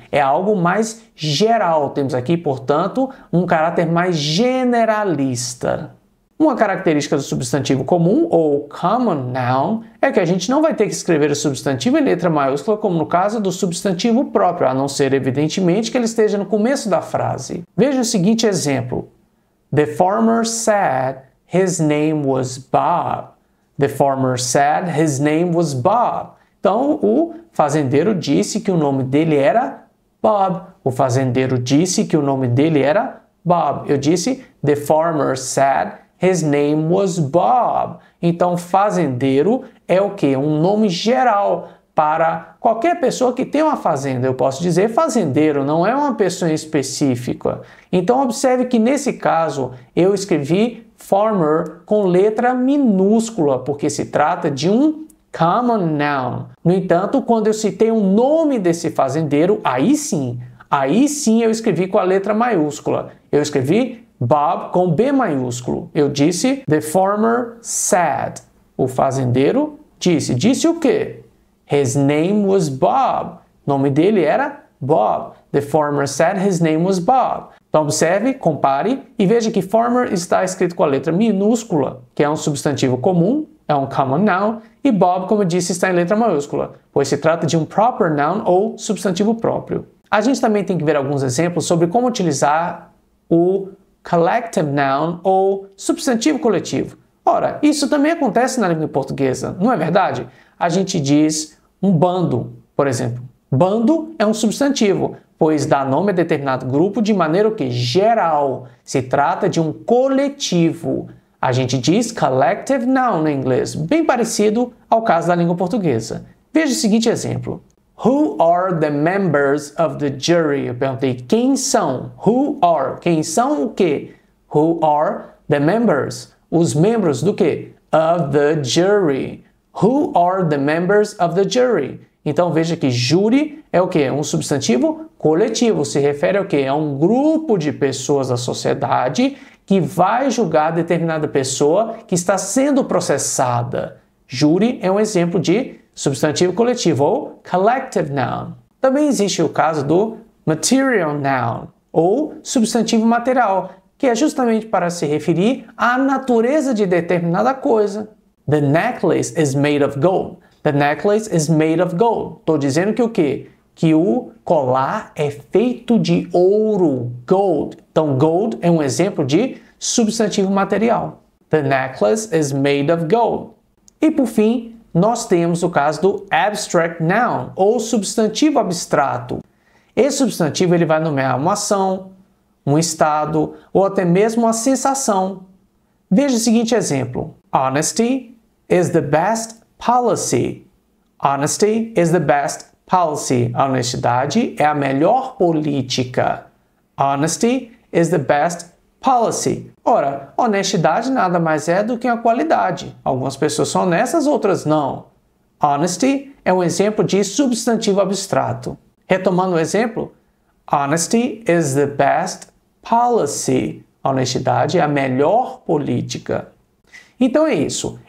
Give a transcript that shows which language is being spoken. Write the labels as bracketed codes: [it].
[pt] É algo mais geral. Temos aqui, portanto, um caráter mais generalista. Uma característica do substantivo comum, ou common noun, é que a gente não vai ter que escrever o substantivo em letra maiúscula, como no caso do substantivo próprio, a não ser, evidentemente, que ele esteja no começo da frase. Veja o seguinte exemplo. [en] The farmer said his name was Bob. The farmer said his name was Bob. [pt] Então, o fazendeiro disse que o nome dele era Bob. O fazendeiro disse que o nome dele era Bob. Eu disse [en] the farmer said his name was Bob. [pt] Então, fazendeiro é o quê? Um nome geral para qualquer pessoa que tem uma fazenda. Eu posso dizer fazendeiro, não é uma pessoa específica. Então, observe que nesse caso eu escrevi farmer com letra minúscula, porque se trata de um common noun. No entanto, quando eu citei o nome desse fazendeiro, aí sim, Aí sim eu escrevi com a letra maiúscula. Eu escrevi Bob com B maiúsculo. Eu disse [en] the farmer said. [pt] O fazendeiro disse. Disse o quê? [en] His name was Bob. [pt] O nome dele era Bob. [en] The farmer said his name was Bob. [pt] Então observe, compare e veja que farmer está escrito com a letra minúscula, que é um substantivo comum, é um common noun, e Bob, como eu disse, está em letra maiúscula, pois se trata de um proper noun ou substantivo próprio. A gente também tem que ver alguns exemplos sobre como utilizar o collective noun ou substantivo coletivo. Ora, isso também acontece na língua portuguesa, não é verdade? A gente diz um bando, por exemplo. Bando é um substantivo, pois dá nome a determinado grupo de maneira que geral. Se trata de um coletivo. A gente diz collective noun em inglês, bem parecido ao caso da língua portuguesa. Veja o seguinte exemplo. [en] Who are the members of the jury? [pt] Eu perguntei, quem são? [en] Who are? [pt] Quem são o quê? [en] Who are the members? [pt] Os membros do quê? [en] Of the jury. Who are the members of the jury? [pt] Então veja que júri é o quê? Um substantivo coletivo. Se refere ao quê? A um grupo de pessoas da sociedade que vai julgar determinada pessoa que está sendo processada. Júri é um exemplo de substantivo coletivo ou collective noun. Também existe o caso do material noun ou substantivo material, que é justamente para se referir à natureza de determinada coisa. [en] The necklace is made of gold. The necklace is made of gold. [pt] Estou dizendo que o quê? Que o colar é feito de ouro, gold. Então, gold é um exemplo de substantivo material. [en] The necklace is made of gold. [pt] E por fim, nós temos o caso do abstract noun, ou substantivo abstrato. Esse substantivo ele vai nomear uma ação, um estado, ou até mesmo uma sensação. Veja o seguinte exemplo. [en] Honesty is the best policy. Honesty is the best policy. [pt] A honestidade é a melhor política. [en] Honesty is the best policy. [pt] Ora, honestidade nada mais é do que uma qualidade. Algumas pessoas são honestas, outras não. Honesty é um exemplo de substantivo abstrato. Retomando o exemplo, [en] honesty is the best policy. [pt] A honestidade é a melhor política. Então é isso.